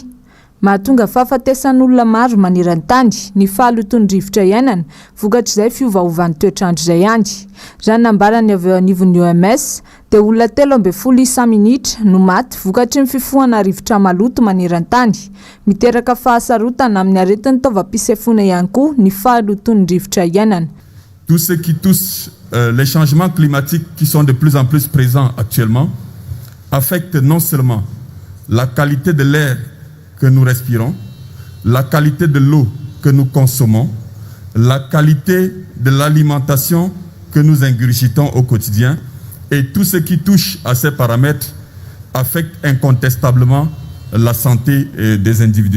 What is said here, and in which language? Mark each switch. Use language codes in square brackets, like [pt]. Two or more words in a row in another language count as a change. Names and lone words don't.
[mg] Mahatonga fahafatesan'olona maro maneran-tany ny fahaloton'ny rivotra iainana vokatr'izay fiovaovan'ny toetrandro izay ihany. Raha nambarany avy eo anivon'ny OMS dia olona 13 minitra no maty vokatry ny fifohana rivotra maloto maneran-tany, miteraka fahasarotana amin'ny aretin'ny taovam-pisefona ihany koa ny fahaloton'ny rivotra iainana. [fr] Tout ce qui touche les changements climatiques qui sont de plus en plus présents actuellement affectent non seulement la qualité de l'air que nous respirons, la qualité de l'eau que nous consommons, la qualité de l'alimentation que nous ingurgitons au quotidien, et tout ce qui touche à ces paramètres affecte incontestablement la santé des individus.